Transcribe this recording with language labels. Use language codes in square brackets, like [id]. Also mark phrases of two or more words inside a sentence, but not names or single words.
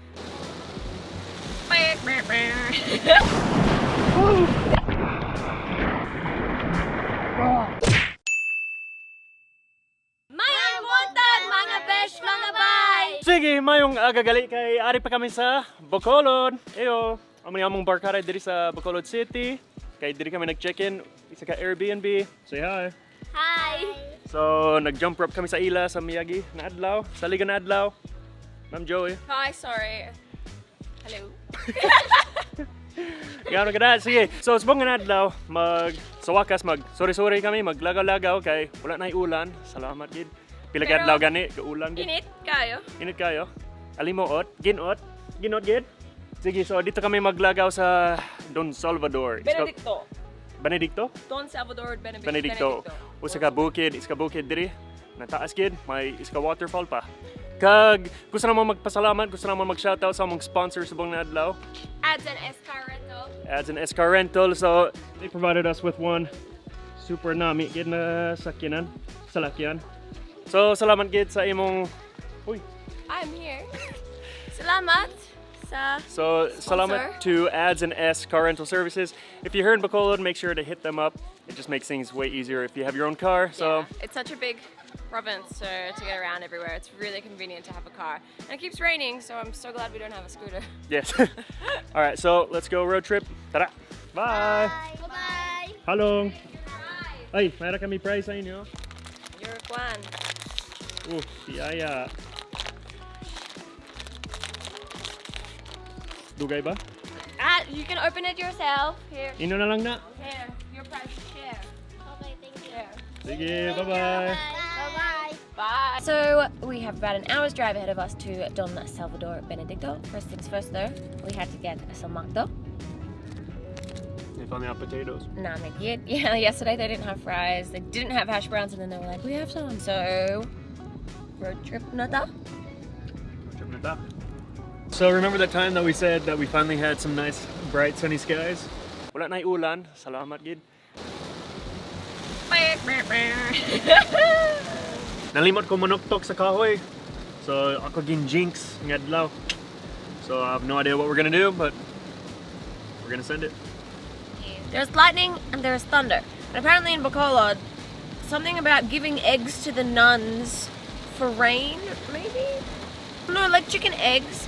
[hil] Mayang buntag, mga besh, mga bay! Sige, mayong agagali kay ari pa kami sa Bacolod. Eyo, among barkada diri sa Bacolod City. Kay diri kami nag-check-in isa ka Airbnb. [en] Say hi. Hi! [hil] So, nag- [en] jump rope [hil] kami sa ila sa Miyagi na adlaw, sa Liga na adlaw. Ma'am Joey. [en] Hi, sorry. Hello. [hil] Gano'n ka na. Sige. So, subong nga na adlaw, sa wakas, sorry kami, maglagaw-lagaw kay wala na ulan. Salamat gid. Pila ka Pero, adlaw gani, kaulan gid. Init kayo? Init kayo. Alimuot, ginot gid. Sige, so dito kami maglagaw sa Don Salvador. Benedicto? Don Salvador, Benedicto. Usa ka bukid diri. Nataas gid, may isa ka waterfall pa. Kag gusto na mo magpasalamat, gusto na mo mag-shoutout sa among sponsor sa buong adlaw. [en] Ads and Escar Rental. So, they provided us with one super [hil] nami gid na salakyan. So, salamat gid sa imong [en] I'm here. [hil] Salamat sa So, sponsor. [en] salamat to Ads and S Car Rental Services. If you're here in Bacolod, make sure to hit them up. It just makes things way easier if you have your own car. So, Yeah, it's such a big province to get around everywhere. It's really convenient to have a car. And it keeps raining, so I'm so glad we don't have a scooter. yes. All right, so let's go road trip. [tl] Tara. Bye. [en] Bye-bye! [hil] Halong. [en] Bye! [hil] Ay, mayroon kami prize sa inyo. [en] Your Kwan. [hil] Bisaya. Dugay ba? [en] You can open it yourself. Here. [hil] Ino na lang na. [en] Here. Your price share. Okay, thank you. Here. [hil] Sige, bye-bye. [en] Bye-bye. Bye. So we have about an hour's drive ahead of us to Don Salvador Benedicto. First things first though, we had to get some macdo. They found out potatoes. Nah, yeah, yesterday they didn't have fries, they didn't have hash browns, and then they were like, we have some. [hil] So, [en] road trip [hil] nata. [en] So remember that time that we said that we finally had some nice, bright, sunny skies? [hil] Wala na ulan. Salamat gid. Nalimot ko manuktok sa kahoy. So ako [en] gin-jinx [hil] ng adlaw. [en] So I have no idea what we're gonna do, but we're gonna send it. There's lightning and there's thunder. And apparently in Bacolod, something about giving eggs to the nuns for rain, maybe? No, like chicken eggs.